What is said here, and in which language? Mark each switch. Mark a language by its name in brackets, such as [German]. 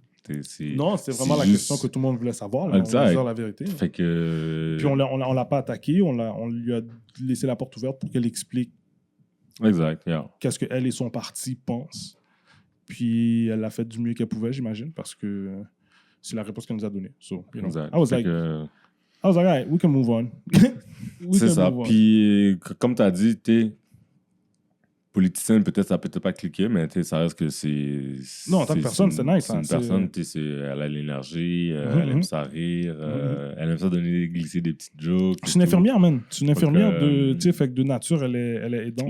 [French] non, c'est vraiment la question que tout le monde voulait savoir. Là, exact. On va dire la vérité. Fait que... Puis on l'a pas attaqué, on lui a laissé la porte ouverte pour qu'elle explique exact, yeah. Qu'est-ce qu'elle et son parti pensent. Puis elle a fait du mieux qu'elle pouvait, j'imagine, parce que c'est la réponse qu'elle nous a donnée. [English] So, [French] exact. [English] I was like, all right, we can move on. [French] C'est ça. Puis, comme tu as dit, politicien, peut-être, ça n'a peut-être pas cliqué, mais ça reste que c'est... Non, en tant que personne, c'est nice. C'est une personne, elle a l'énergie, elle aime ça rire, elle aime ça glisser des petites jokes. C'est une infirmière, man. C'est une infirmière fait que de nature, elle est aidante.